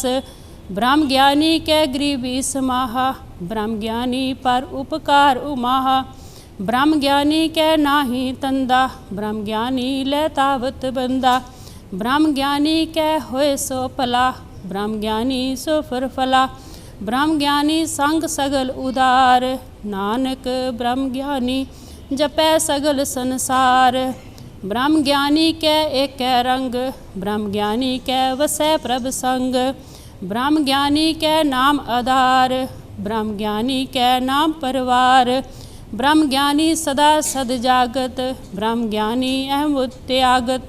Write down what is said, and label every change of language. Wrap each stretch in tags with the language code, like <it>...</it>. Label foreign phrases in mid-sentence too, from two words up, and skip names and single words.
<pa>ਬ੍ਰਹਮ ਗਿਆਨੀ ਕੈ ਗਰੀਬੀ ਸਮਾਹਾ, ਬ੍ਰਹਮ ਗਿਆਨੀ ਪਰ ਉਪਕਾਰ ਉਮਾਹਾ। ਬ੍ਰਹਮ ਗਿਆਨੀ ਕੈ ਨਾਹੀ ਤੰਦਾ, ਬ੍ਰਹਮ ਗਿਆਨੀ ਲੈ ਤਾਵਤ ਬੰਦਾ। ਬ੍ਰਹਮ ਗਿਆਨੀ ਕੈ ਹੋਏ ਸੋ ਭਲਾ, ਬ੍ਰਹਮ ਗਿਆਨੀ ਸੋ ਫਰ ਫਲਾ। ਬ੍ਰਹਮ ਗਿਆਨੀ ਸੰਗ ਸਗਲ ਉਦਾਰ, ਨਾਨਕ ਬ੍ਰਹਮ ਗਿਆਨੀ ਜਪੈ ਸਗਲ ਸੰਸਾਰ। ਬ੍ਰਹਮ ਗਿਆਨੀ ਕੈ ਏਕ ਰੰਗ, ਬ੍ਰਹਮ ਗਿਆਨੀ ਕੈ ਵਸੈ ਪ੍ਰਭ ਸੰਗ। ਬ੍ਰਹਮ ਗਿਆਨੀ ਕੈ ਨਾਮ ਆਧਾਰ, ਬ੍ਰਹਮ ਗਿਆਨੀ ਕੈ ਨਾਮ ਪਰਵਾਰ। ਬ੍ਰਹਮ ਗਿਆਨੀ ਸਦਾ ਸਦ ਜਾਗਤ, ਬ੍ਰਹਮ ਗਿਆਨੀ ਅਹਮ ਤਿਆਗਤ।</pa>